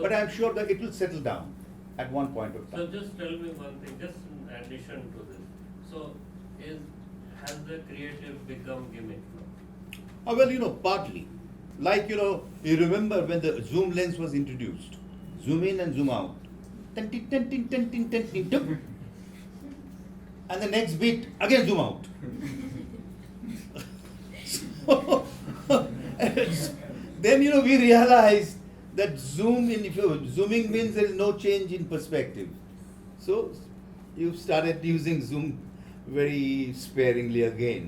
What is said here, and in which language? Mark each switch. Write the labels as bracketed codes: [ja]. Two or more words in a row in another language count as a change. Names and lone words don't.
[en] but I'm sure that it will settle down at one point of So time. just tell me one thing, just in addition to this. So has the creative become gimmick now? Well, partly. Like, you remember when the zoom lens was introduced. Zoom in and zoom out. Ten, tin, ten, tin, ten, tin, ten, tin, tup. And the next beat, again zoom out. So, then, we realized that zooming means there is no change in perspective. So, you started using zoom very sparingly again.